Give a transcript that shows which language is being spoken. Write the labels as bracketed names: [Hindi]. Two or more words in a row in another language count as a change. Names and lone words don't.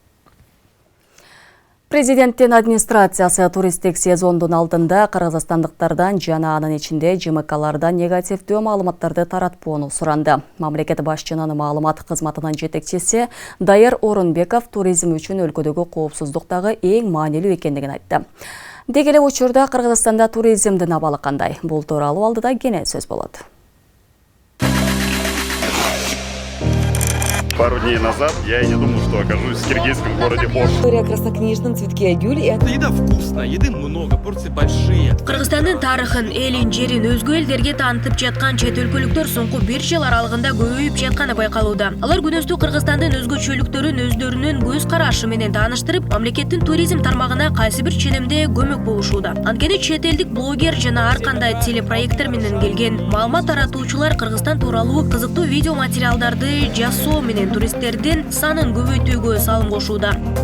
[Kyrgyz] Президенттин администрациясы туристтик сезондун алдында кыргызстандыктардан жана анын ичинде ЖМКлардан негативдүү маалыматтарды таратпоону суранды. Мамлекет башчынын маалымат кызматынын жетекчиси Дайыр Орунбеков туризм үчүн өлкөдөгү коопсуздуктагы эң маанилүү экендигин айтты. Деги эле учурда Кыргызстанда туризмдин абалы кандай? Бул тууралуу алдыда кене сөз болот. [Russian] Пару дней назад я и не думал, что окажусь в киргизском городе Ош. История краснокнижном цветке Агюль. Еда вкусная, еды много, порции большие. [Kyrgyz] Кыргызстандын тарыхын, элин, жерин өзгө элдерге таанытып жаткан чет өлкөлүктөр соңку 1 жыл аралыгында көбөйүп жатканы байкалууда. Алар күнөстүү Кыргызстандын өзгөчөлүктөрүн өздөрүнүн көз карашы менен тааныштырып, мамлекеттин туризм тармагына кайсы бир ченемде көмөк болушууда. Анткени чет элдик блогер жана ар кандай телепроекттер менен келген маалымат таратуучулар Кыргызстан тууралуу кызыктуу видео материалдарды жасоо менен туристтердин санын көбөйтүүгө салым кошууда.